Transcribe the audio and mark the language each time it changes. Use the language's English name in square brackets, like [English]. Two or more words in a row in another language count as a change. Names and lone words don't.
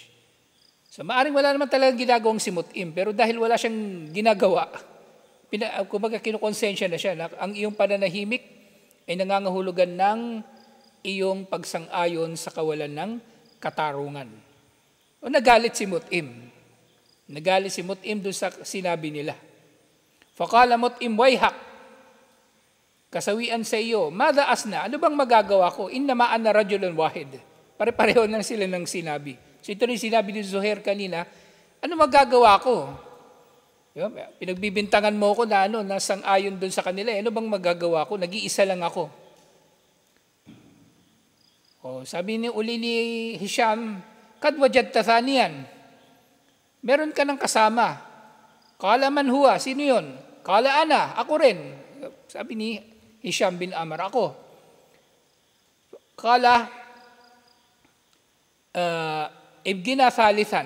[Filipino] So maaring wala naman talagang ginagawang si Mut'im, pero dahil wala siyang ginagawa, kumbaga kinukonsensya na siya na ang iyong pananahimik ay nangangahulugan ng iyong pagsang-ayon sa kawalan ng katarungan. O nagalit si Mut'im. Nagalit si Mut'im doon sa sinabi nila. [Arabic] فقال مطعم ويحك, [Filipino] kasawian sa iyo, [Arabic] ماذا أصنع, [Filipino] ano bang magagawa ko? [Arabic] إنما أنا رجل واحد. [Filipino] Pare-pareho nang sila ng sinabi. So ito rin sinabi ni Zuhair kanina, ano magagawa ko? Pinagbibintangan mo ko na nasang-ayon doon sa kanila. Ano bang magagawa ko? Nag-iisa lang ako. Sabi ni Hisham, [Arabic] قد وجدت ثانياً. [Filipino] Meron ka ng kasama. [Arabic] قال من هو, [Filipino] sino yun? [Arabic] قال أنا, [Filipino] ako rin. Sabi ni Hisham bin Amr, ako. [Arabic] قال ابغنا ثالثاً.